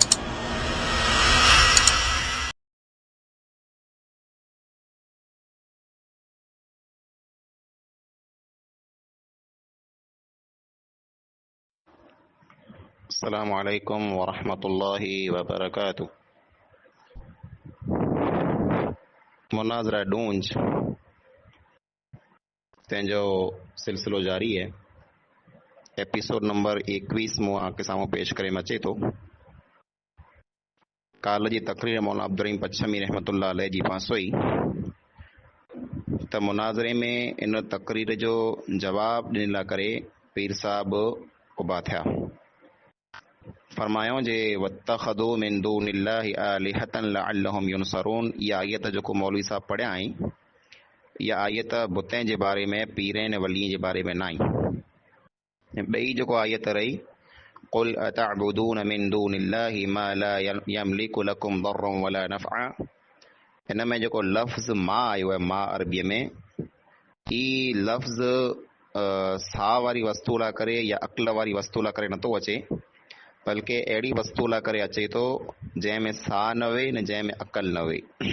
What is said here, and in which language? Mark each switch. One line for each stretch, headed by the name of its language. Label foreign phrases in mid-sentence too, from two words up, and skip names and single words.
Arabic: السلام عليكم ورحمة الله وبركاته.
Sindhi: मुनाज़रा डूंज तंहिंजो सिलसिलो जारी है। एपिसोड नंबर 21 मूं आके साम्हूं पेश करे अचे थो। काल जी तकरीर मौलाना अब्दुल रहीम पच्छमी
Arabic: رحمة الله عليه
Sindhi: जी पासो ई त मुनाज़रे में इन तकरीर जो जवाब ॾियण लाइ करे पीर साहब उबा थिया। फरमायो जे
Arabic: واتخذوا من دون الله آلهة لعلهم ينصرون.
Sindhi: इहा आयत जेको मौलवी साहब पढ़िया आई, इहा आयत बुतनि जे बारे में, पीरनि वलीअ जे बारे में न आई। ॿई जेको आयत रही,
Arabic: قل أتعبدون من دون الله ما لا يملك لكم ضرا ولا نفع.
Sindhi: हिन में जेको लफ़्ज़ मां आयो आहे, मां अरबीअ में, ई लफ़्ज़ साह वारी वस्तु लाइ करे या अक़ल वारी वस्तु लाइ करे नथो अचे, बल्कि अहिड़ी वस्तु लाइ करे अचे थो जंहिंमें साह न वे न जंहिंमें अक़ल न वे।